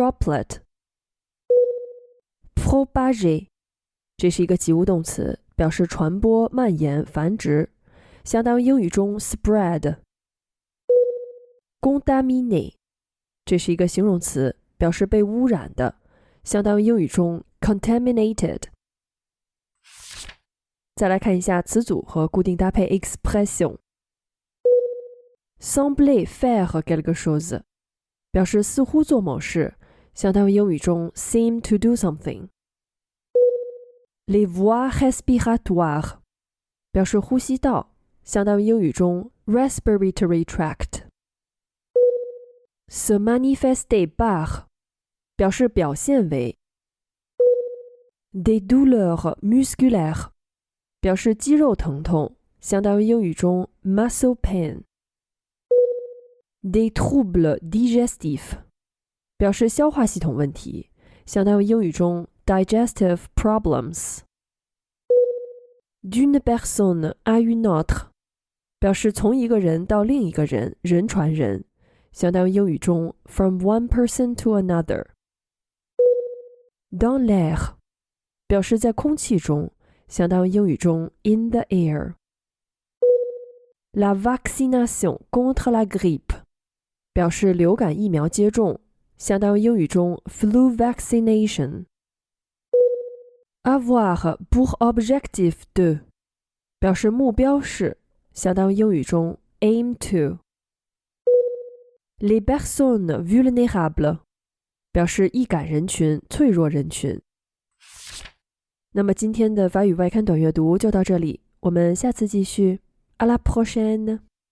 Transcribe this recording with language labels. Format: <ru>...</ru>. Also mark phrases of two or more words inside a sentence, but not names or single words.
<zh>droplet。Propager 这是一个及物动词，表示传播、蔓延、繁殖，相当于英语中 spread。Contaminé这是一个形容词，表示被污染的，相当于英语中 contaminated。再来看一下词组和固定搭配 expression。</zh> <fr>Sembler faire quelque chose</fr> <zh>表示似乎做某事，相当于英语中</zh> <en>seem to do something。</en> <fr>Les voies respiratoires</fr> <zh>表示呼吸道，相当于英语中</zh> <en>respiratory tract。</en> <fr>Se manifester par</fr> <zh>表示表现为。</zh> <fr>Des douleurs musculaires</fr> <zh>表示肌肉疼痛， 相当于英语中</zh> <en>muscle pain。</en> <fr>Des troubles digestifs</fr> <zh>表示消化系统问题，相当于英语中 digestive problems。</zh> <fr>D'une personne à une autre</fr> <zh>表示从一个人到另一个人，人传人，相当于英语中</zh> <en>from one person to another。</en> <zh>Dans l'air 表示在空气中，相当于英语中</zh> <en>in the</en> <zh>air。</zh> <fr>La vaccination contre la grippe</fr> <zh>表示流感疫苗接种，相当于英语中</zh> <en>flu vaccination。</en> <fr>Avoir pour objectif de</fr> <zh>表示目标是，相当于英语中</zh> <en>aim to。</en> <fr>Les personnes vulnérables</fr> <zh>表示易感人群、脆弱人群。那么今天的法语外刊短阅读就到这里，我们下次继续。</zh> <fr>À la prochaine!</fr>